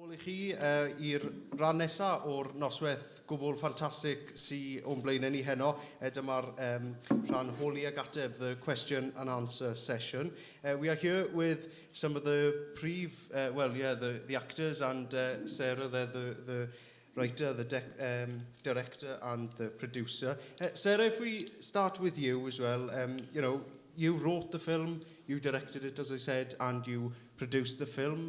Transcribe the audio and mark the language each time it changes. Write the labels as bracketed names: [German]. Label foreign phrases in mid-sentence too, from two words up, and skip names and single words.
[Welsh] chi i'r ran nesaf o'r noswaith gwbl ffantastig sy'n o'n blaen ni heno. Dyma'r rhan holi ag ateb, [English] the question and answer session. We are here with some of the the actors and Sarah, the writer, the director and the producer. Sarah, if we start with you as well, you wrote the film, you directed it, as I said, and you produced the film.